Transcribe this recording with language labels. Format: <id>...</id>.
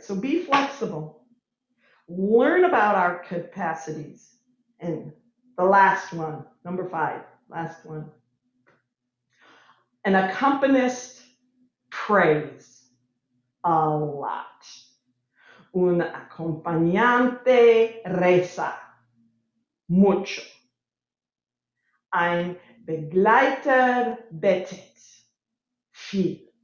<en>So be flexible. Learn about our capacities. And the last one, number 5, last one. An accompanist prays a lot.</en> <es>Un acompañante reza mucho.</es> <de>Ein Begleiter betet viel.</de>